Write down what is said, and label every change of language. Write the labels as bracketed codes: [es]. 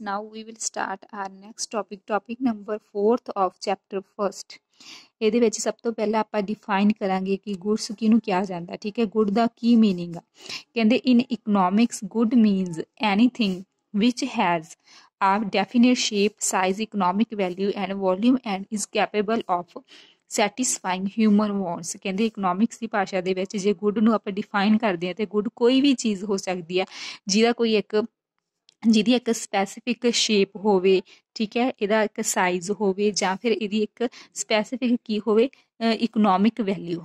[en] Now we will start our next topic, topic number 4th of chapter 1st. [pa] ਇਹਦੇ ਵਿੱਚ ਸਭ ਤੋਂ ਪਹਿਲਾਂ ਆਪਾਂ ਡਿਫਾਈਨ ਕਰਾਂਗੇ ਕਿ ਗੁੱਡਸ ਕਿਹਨੂੰ ਕਿਹਾ ਜਾਂਦਾ। ਠੀਕ ਹੈ, ਗੁੱਡ ਦਾ ਕੀ ਮੀਨਿੰਗ ਆ। ਕਹਿੰਦੇ [en] In economics good means anything which has a definite shape, size, economic value and volume and is capable of satisfying human wants. [pa] ਕਹਿੰਦੇ ਇਕਨੋਮਿਕਸ ਦੀ ਭਾਸ਼ਾ ਦੇ ਵਿੱਚ ਜੇ ਗੁੱਡ ਨੂੰ ਆਪਾਂ ਡਿਫਾਈਨ ਕਰਦੇ ਹਾਂ ਤੇ ਗੁੱਡ ਕੋਈ ਵੀ ਚੀਜ਼ ਹੋ ਸਕਦੀ ਹੈ ਜਿਹਦੀ ਇੱਕ ਸਪੈਸੀਫਿਕ ਸ਼ੇਪ ਹੋਵੇ, ਠੀਕ ਹੈ, ਇਹਦਾ ਇੱਕ ਸਾਈਜ਼ ਹੋਵੇ ਜਾਂ ਫਿਰ ਇਹਦੀ ਇੱਕ ਸਪੈਸੀਫਿਕ ਕੀ ਹੋਵੇ, ਇਕਨੋਮਿਕ ਵੈਲਿਊ।